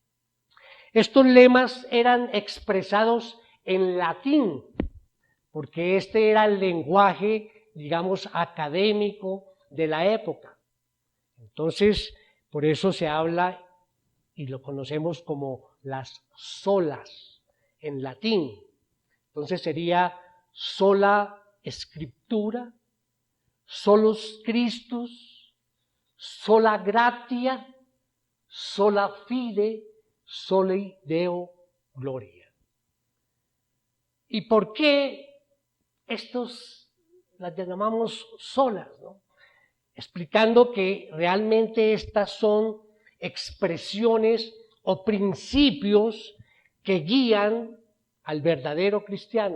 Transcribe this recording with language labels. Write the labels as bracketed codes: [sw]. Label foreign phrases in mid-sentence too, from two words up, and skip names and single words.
[es] Estos lemas eran expresados en latín, porque este era el lenguaje, digamos, académico de la época. Entonces, por eso se habla y lo conocemos como las solas en latín. Entonces sería [la] sola Scriptura, solus Christus, sola gratia, sola fide, soli Deo gloria. [es] ¿Y por qué estos las llamamos solas, ¿no? Explicando que realmente estas son expresiones o principios que guían al verdadero cristiano.